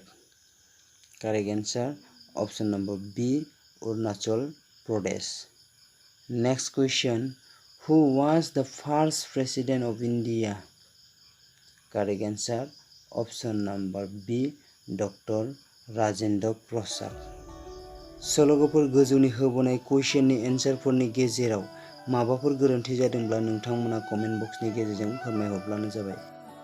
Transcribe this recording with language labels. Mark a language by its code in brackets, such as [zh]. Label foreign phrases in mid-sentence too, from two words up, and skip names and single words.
[en] Correct answer option number B, Arunachal Pradesh. Next question. Who was the first president of India? Correct answer option number B, Dr. Rajendra Prasad. [brx] सल'गोफोर गोजौनि होबोनाय कुइसननि एन्सारफोरनि गेजेराव माबाफोर गोरोन्थि जादोंब्ला नोंथांमोना कमेन्ट बक्सनि गेजेरजों फोरमायहरब्लानो जाबाय।